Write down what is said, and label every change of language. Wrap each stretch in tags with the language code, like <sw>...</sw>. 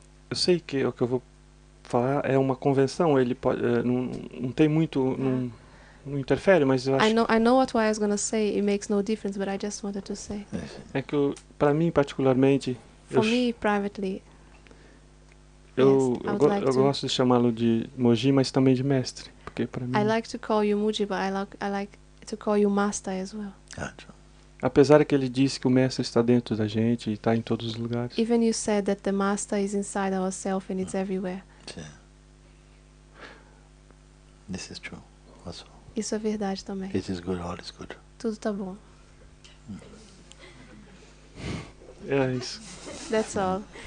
<pt>Eu sei que o que eu vou falar é uma convenção, ele pode, não tem muito, não interfere, mas eu acho</pt> <en>I know what I was going to say. It makes no difference, but I just wanted to say.</en> <pt>é que para mim particularmente</pt> <en>For me, privately,</en> <pt>eu</pt> <en>yes, I would like</en> <pt>eu</pt> <en>to.</en> <pt>gosto de chamá-lo de Mooji, mas também de mestre, porque para mim,</pt> <en>I like to call you Mooji, but I like to call you Master as well.</en> <pt>apesar que ele disse que o mestre está dentro da gente e está em todos os lugares.</pt> <en>Even you said that the Master is inside ourselves and it's everywhere. This is true. Also,</en> <pt>Isso é verdade também.</pt> <en>it is good. All is good.</en> <pt>Tudo tá bom. É isso.</pt> <en>That's all.</en>